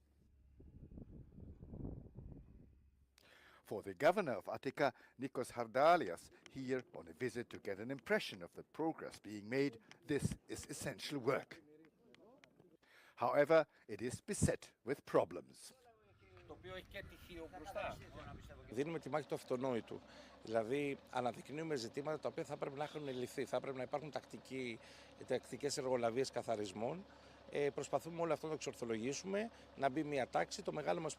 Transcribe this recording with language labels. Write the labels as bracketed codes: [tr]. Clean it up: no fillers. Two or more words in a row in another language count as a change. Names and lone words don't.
[en] For the governor of Attica, Nikos Hardalias, here on a visit to get an impression of the progress being made, this is essential work. However, it is beset with problems. [el] Δίνουμε τη μάχη του αυτονόητου. Δηλαδή, αναδεικνύουμε ζητήματα τα οποία θα πρέπει να έχουν λυθεί. Θα πρέπει να υπάρχουν τακτικές εργολαβίες καθαρισμών. Προσπαθούμε όλο αυτό να το εξορθολογήσουμε, να μπει μια τάξη.